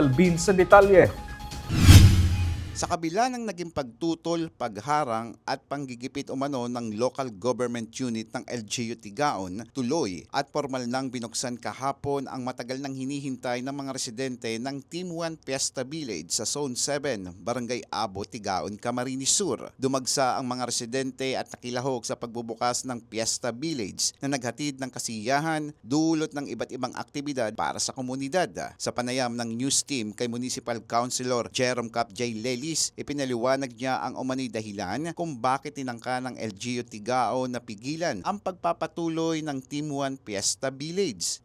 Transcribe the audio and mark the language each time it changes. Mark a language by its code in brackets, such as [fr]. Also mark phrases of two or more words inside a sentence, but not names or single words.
[tl] Si Eli Balbin sa detalye. Sa kabila ng naging pagtutol, pagharang at panggigipit umano ng local government unit ng LGU Tigaon, tuloy at formal nang binuksan kahapon ang matagal nang hinihintay ng mga residente ng Team 1 Fiesta Village sa Zone 7, Barangay Abo, Tigaon, Camarines Sur. Dumagsa ang mga residente at nakilahok sa pagbubukas ng Fiesta Village na naghatid ng kasiyahan, dulot ng iba't ibang aktibidad para sa komunidad. Sa panayam ng news team kay Municipal Councilor Jerome Cap J. Lelis, ipinaliwanag niya ang umano'y dahilan kung bakit tinangka ng LGU Tigaon na pigilan ang pagpapatuloy ng Team 1 Fiesta Village.